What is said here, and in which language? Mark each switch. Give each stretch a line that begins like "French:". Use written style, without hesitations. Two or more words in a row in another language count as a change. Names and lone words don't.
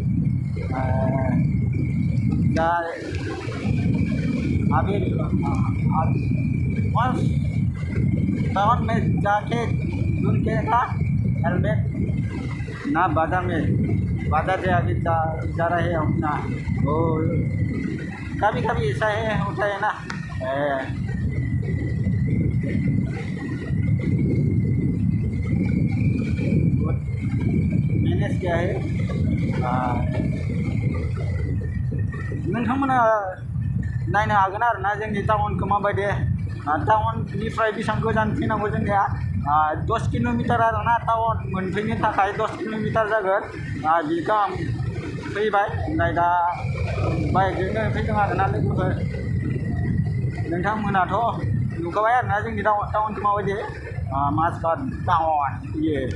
Hindi: अभी टाउन में जाके ढूंढ के था हेलमेट ना बाजार से अभी जा रहे हैं अपना वो कभी कभी ऐसा है होता है ना मैनेज किया है
Bodo: नोंथांमोना नायनो हागोन आरोना जोंनि टाउनखौ माबायदि टाउननिफ्राय बेसेबां गोजान फैनांगौ जोंनिया 10 किल'मिटार आरोना टाउन मोनफैनो थाखाय 10 किल'मिटार जागोन बेखौ आं फैबाय ओमफ्राय दा बाइकजोंनो फैदों आरोना लोगोफोर नोंथांमोनाथ' नुखाबाय आरोना जोंनि टाउनखौ माबायदि माजबाद टाउन बियो